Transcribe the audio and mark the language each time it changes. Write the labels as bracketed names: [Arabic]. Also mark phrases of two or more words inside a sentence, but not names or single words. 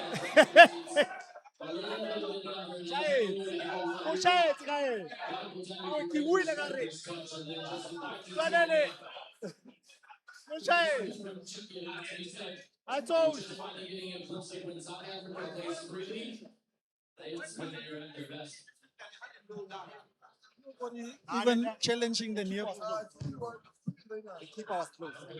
[Zulu] Ushayetse ka yena. Awu ngiwile ka re. Fanele. Ushayetse. [English] I told you. Even challenging the near post. The keeper was close.